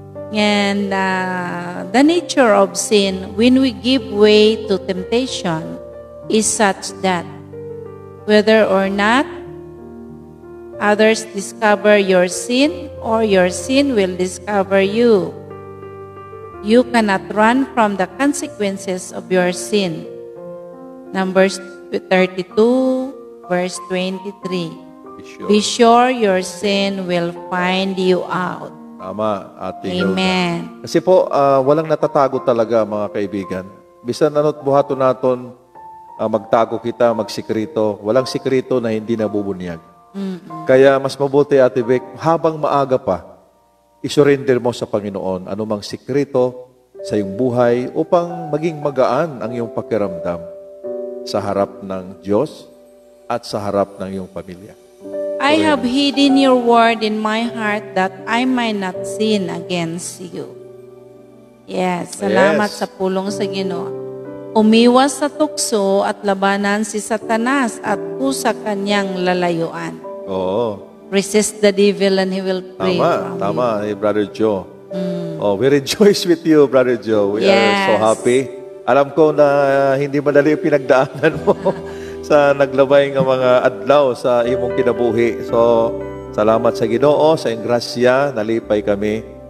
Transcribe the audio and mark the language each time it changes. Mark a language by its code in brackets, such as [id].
[en] And the nature of sin, when we give way to temptation, is such that whether or not others discover your sin or your sin will discover you, you cannot run from the consequences of your sin. Numbers 32, verse 23. Be sure your sin will find you out. [tl] Tama, Ate Hilda. [en] Amen. [tl] Kasi po, walang natatago talaga mga kaibigan. [ceb] Bisan nanot buhato naton, magtago kita, [tl] magsikrito. Walang sikrito na hindi nabubunyag. Kaya mas mabuti, Ate Vic, habang maaga pa, isurrender mo sa Panginoon anumang sikrito sa iyong buhay upang maging magaan ang iyong pakiramdam sa harap ng Diyos at sa harap ng iyong pamilya. [en] I have hidden your word in my heart that I might not sin against you. Yes, salamat Yes. [ceb] sa pulong sa Ginoo. [tl] Umiwas sa tukso at labanan si Satanas at pusa kanyang lalayuan. Oo. [en] Resist the devil and he will flee from [tl] Tama, Brother Joe. [en] Oh, we rejoice with you, Brother Joe. We are so Yes. happy. [tl] Alam ko na hindi madali yung pinagdaanan mo [ceb] sa naglabay ng mga adlaw sa imong kinabuhi. [tl] So, salamat sa Ginoo, sa iyong grasya, nalipay kami.